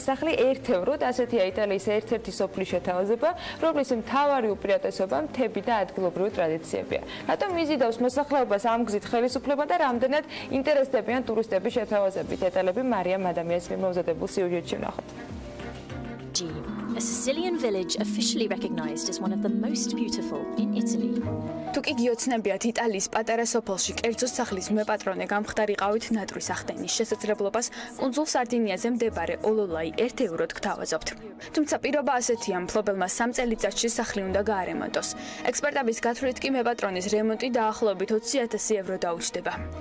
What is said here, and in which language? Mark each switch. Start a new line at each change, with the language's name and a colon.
Georgian: სახლი ერთევროდ ასეთია იტალიის ერთ-ერთი სოფლის შეთავაზება, რომლის მთავარი უპირატესობა მთები და ადგილობრივი ტრადიციებია. რატომ იზიდავს მოსახლეობას ამ გზით ხელისუფლება და რამდენად ინტერესდებიან ტურისტების შეთავაზებით? დეტალები მარიამ ადამიანის მიერ მომზადებულ სიუჟეტში ვნახოთ.
English: A Sicilian village officially recognized as one of the most beautiful in Italy.
Georgian: თუკი გიოცნებიათ იტალიის პატარა სოფელში კერძო სახლის მეპატრონე გამხდარიყავით ნატრის ახდენის შესაძლებლობას კუნძულ სარდინიაზე მდებარე ოლოლაი ერთევროდ გთავაზობთ. თუმცა პირობა ასეთია, მფლობელმა 3 წელიწადში სახლი უნდა გაარემონტოს. ექსპერტების გათვლით კი მეპატრონის რემონტი დაახლოებით 20,000 ევრო დაუჯდება.